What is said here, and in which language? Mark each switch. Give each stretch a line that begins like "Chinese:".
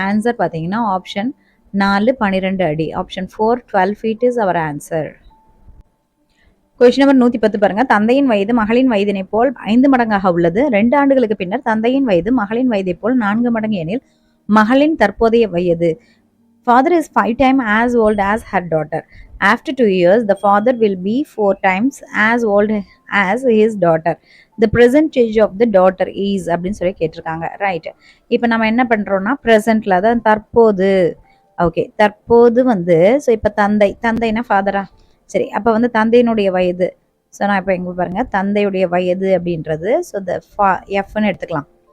Tamil: Answer பார்த்தீங்கன்னா option 4 12 அடி.
English: Option 4 12 feet is our answer.
Tamil: Question number 110 பாருங்க. தந்தையின் வயது மகளின் வயதினை போல் 5 மடங்காக உள்ளது. 2 ஆண்டுகளுக்கு பின்னர் தந்தையின் வயது மகளின் வயதை போல் 4 மடங்கு எனில் மகளின் தற்போதைய வயது.
English: Father is 5 times as old as her daughter. After 2 years, the father will be 4 times as old as his daughter. The present age of the daughter is
Tamil: அப்படின்னு சொல்லி கேட்டிருக்காங்க. ரைட், இப்போ நம்ம என்ன பண்ணுறோம்னா ப்ரெசென்ட்ல தான் தற்போது. ஓகே, தற்போது வந்து ஸோ இப்போ தந்தைனா ஃபாதரா. சரி, அப்போ வந்து தந்தையினுடைய வயது. ஸோ நான் இப்போ எங்கே பாருங்க, தந்தையுடைய வயது அப்படின்றது ஸோ த எஃப்னு எடுத்துக்கலாம்.